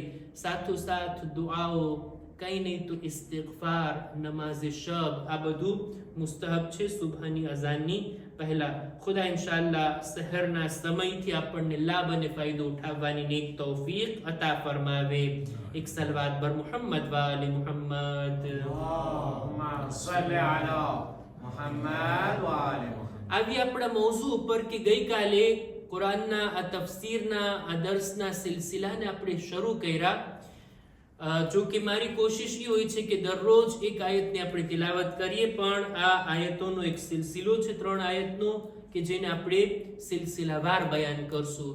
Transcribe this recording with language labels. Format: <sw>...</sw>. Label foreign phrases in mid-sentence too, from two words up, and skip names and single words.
<gu>સાથોસાથ દુઆઓ, કંઈ નહીં તો ઇસ્તિગફાર, નમાઝ શબ, આ બધું મુસ્તહબ છે સુબહની અઝાનની પહેલા ખુદા ઇન્શાઅલ્લાહ સહરના સમયથી આપણને લાભ અને ફાયદો ઉઠાવવાની નેક તૌફીક અતા ફરમાવે.</gu> <ar>એક صلوات بر محمد وآل محمد. اللهم صل على محمد وآل محمد.</ar> <gu>આવી આપણા મૌઝુ ઉપર કે ગઈકાલે કુરાનના આ તફસીરના આ દર્સના સિલસિલાને આપણે શરૂ કર્યા. જો કે મારી કોશિશ એ હોય છે કે દરરોજ એક આયતની આપણે તિલાવત કરીએ, પણ આ આયતોનો એક સિલસિલો છે 3 આયતનો કે જેને આપણે સિલસિલાવાર બયાન કરશું.</gu>